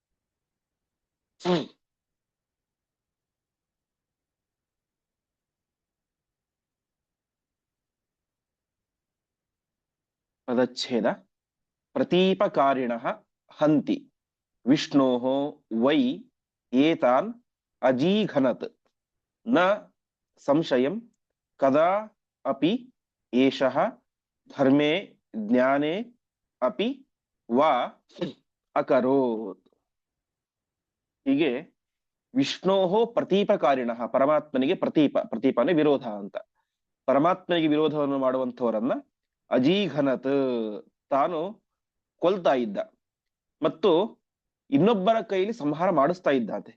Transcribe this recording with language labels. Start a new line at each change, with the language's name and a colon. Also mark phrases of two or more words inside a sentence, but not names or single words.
Kannada: ಪದಚ್ಛೇದ.
Sanskrit: ಪ್ರತೀಪಕಾರಿಣಃ ಹಂತಿ ವಿಷ್ಣೋಃ ವೈ ಏತಾನ್ ಅಜೀಘನತ್ ನ ಸಂಶಯಂ ಕದಾ ಅಪಿ ಏಷಃ ಧರ್ಮೇ ಜ್ಞಾನೇ ಅಪಿ ವಾ ಅಕರೋತ್.
Kannada: ಹೀಗೆ ವಿಷ್ಣೋಹೋ ಪ್ರತೀಪಕಾರಿಣಃ, ಪರಮಾತ್ಮನಿಗೆ ಪ್ರತೀಪ, ಪ್ರತೀಪ ಅಂದ್ರೆ ವಿರೋಧ ಅಂತ, ಪರಮಾತ್ಮನಿಗೆ ವಿರೋಧವನ್ನು ಮಾಡುವಂಥವರನ್ನ ಅಜೀಘನತ್ ತಾನು ಕೊಲ್ತಾ ಇದ್ದ ಮತ್ತು ಇನ್ನೊಬ್ಬರ ಕೈಲಿ ಸಂಹಾರ ಮಾಡಿಸ್ತಾ ಇದ್ದಾತೆ.